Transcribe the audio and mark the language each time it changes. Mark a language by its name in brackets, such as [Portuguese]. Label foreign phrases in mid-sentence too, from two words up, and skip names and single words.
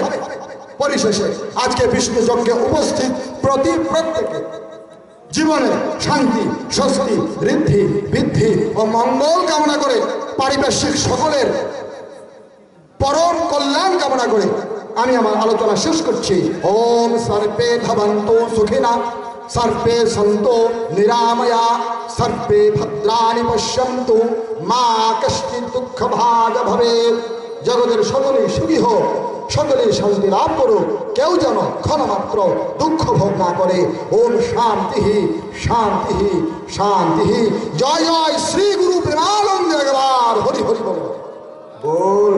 [Bangla] পরিশেষে আজকে বিষ্ণু যজ্ঞে উপস্থিত প্রত্যেকে জীবনে শান্তি, স্বস্তি, ঋদ্ধি, বৃদ্ধি ও মঙ্গল কামনা করে, পারিপার্শ্বিক সকলের পরম কল্যাণ কামনা করে আমি আমার আলোচনা শেষ করছি। [Sanskrit] ওম সর্বে ভবন্তু সুখিনা, সর্বে সন্তু নিরাময়া, সর্বে ভদ্রাণি পশ্যন্তু, মা কশ্চিৎ দুঃখ ভাগ ভবেৎ। [Bangla] জগতের সকলেই সুখী হোক, সকলেই শান্তি লাভ করুক, কেউ যেন ক্ষণমাত্র দুঃখ ভোগ না করে। [Sanskrit] ওম শান্তি শান্তি শান্তি। [Bangla] জয় জয় শ্রী গুরু প্রেমানন্দ। একবার হরি হরি বল।